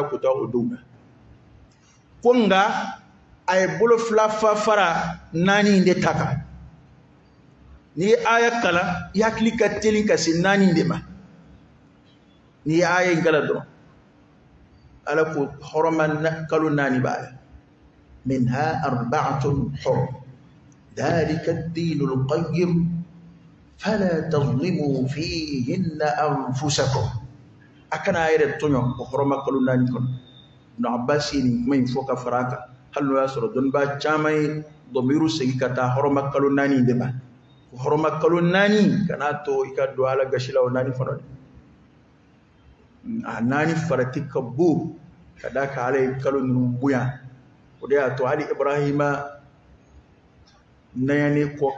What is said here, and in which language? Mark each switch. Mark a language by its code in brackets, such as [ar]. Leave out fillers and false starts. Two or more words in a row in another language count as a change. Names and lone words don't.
[bm] kota o don na ko nka a ye bolo fila fara naani de ta kan n'i ye aya kalan i hakili ka teli ka se naani de ma n'i ye aya in kalan dɔrɔn ala ko hɔrɔma kalo naani b'a la [ar] منها أربعة حرم ذلك الدين القيم فلا تظلموا فيهن أنفسكم [bm] a kana yɛrɛ tɔɲɔ o hɔrɔma kalo naani kɔnɔ ibn abbas ye nin kuma in fɔ ka fara a kan hali n'o y'a sɔrɔ dɔnniba caman ye dɔmiru segi ka taa hɔrɔma kalo naani de ma hɔrɔma kalo naani kana to i ka don ala gasi la o naani fana a naani farati ka bon ka da ka ala ye kalo ninnu bonya o de y'a to hali ibrahima nayani kɔ